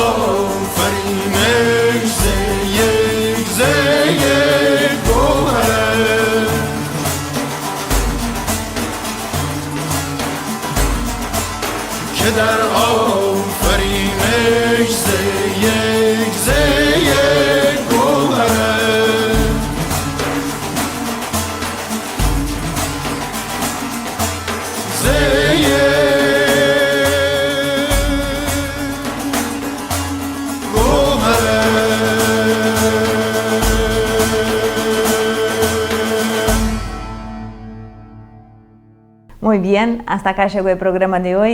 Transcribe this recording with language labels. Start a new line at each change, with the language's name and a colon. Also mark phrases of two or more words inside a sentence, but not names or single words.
Persian: آفرینش ز یک گوهر که در آفرینش ز یک گوهر ز
Spanish: Muy bien, hasta acá llegó el programa de hoy.